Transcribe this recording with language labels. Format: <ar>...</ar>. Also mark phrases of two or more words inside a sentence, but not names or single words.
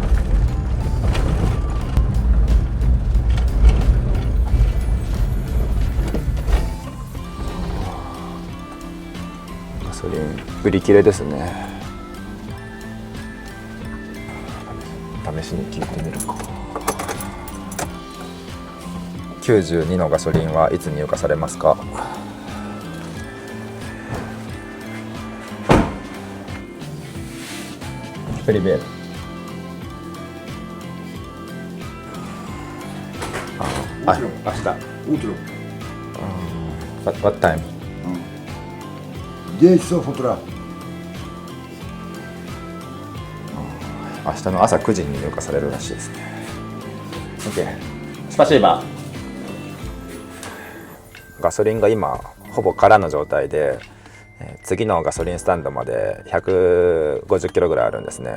<ja>ガソリン売り切れですね。試しに聞いてみるか。92のガソリンはいつ入荷されますか。Primeiro. Hasta. Outro.</ja> <en>What time?</en> <ru>10 часов утра.</ru> <ja>明日の朝9時に入荷されるらしいですね。OK。スパシーバー。ガソリンが今ほぼ空の状態で、次のガソリンスタンドまで150キロぐらいあるんですね。</ja>